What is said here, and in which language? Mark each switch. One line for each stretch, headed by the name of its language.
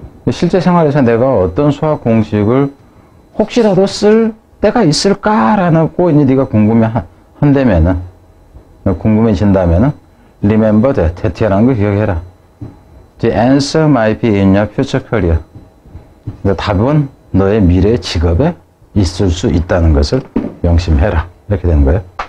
Korean: 실제 생활에서 내가 어떤 수학 공식을 혹시라도 쓸 때가 있을까라고 이제 네가 궁금해한다면은 궁금해진다면은
English: remember that
Korean: 이라는 걸 기억해라.
English: The answer might be in your future career.
Korean: 그러니까 답은 너의 미래 직업에 있을 수 있다는 것을 명심해라. 이렇게 되는 거예요.